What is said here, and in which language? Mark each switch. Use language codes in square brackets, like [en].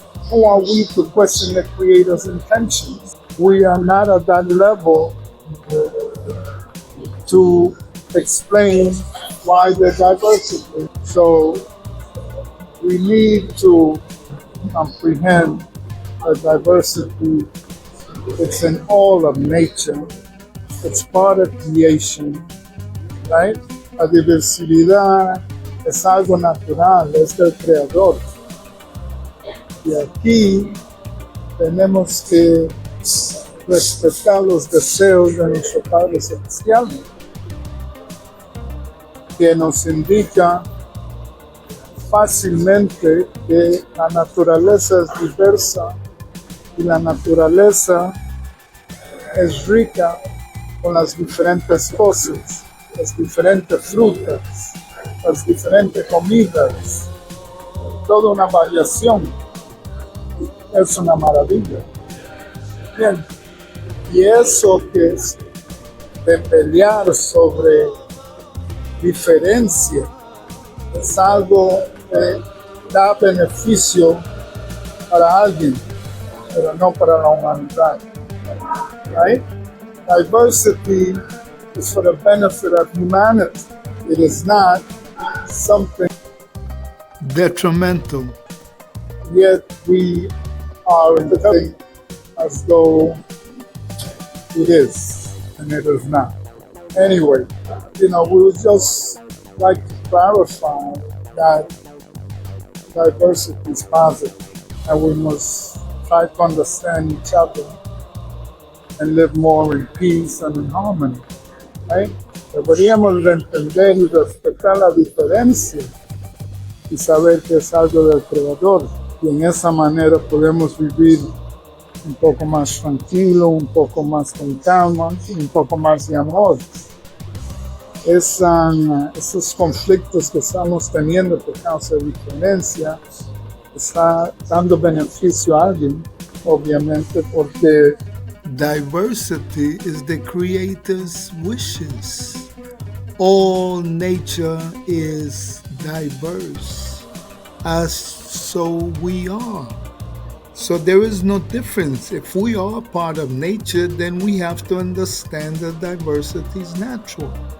[en] Who are we to question the Creator's intentions? We are not at that level to explain why the diversity. So we need to comprehend that diversity. It's in all of nature. It's part of creation, right? [es] La diversidad es algo natural, es del Creador. Y aquí tenemos que respetar los deseos de nuestro Padre Celestial, que nos indica fácilmente que la naturaleza es diversa y la naturaleza es rica con las diferentes cosas, las diferentes frutas, las diferentes comidas, toda una variación. Es una maravilla. Bien, y eso que de pelear sobre diferencia. Es algo que da beneficio para alguien, pero no para la humanidad. [en] Right? Diversity is for the benefit of humanity. It is not something detrimental. Yet we are interpreting as though it is, and it is not. Anyway, we would just like to clarify that diversity is positive, and we must try to understand each other and live more in peace and in harmony. Right? [es] Deberíamos de entender y respetar la diferencia y saber que es algo del Creador. Y en esa manera podemos vivir un poco más tranquilo, un poco más con calma, un poco más de amor. Esos conflictos que estamos teniendo por causa de diferencia está dando beneficio a alguien, obviamente, porque [en] diversity is the Creator's wishes. All nature is diverse, as so we are. So there is no difference. If we are part of nature, then we have to understand that diversity is natural.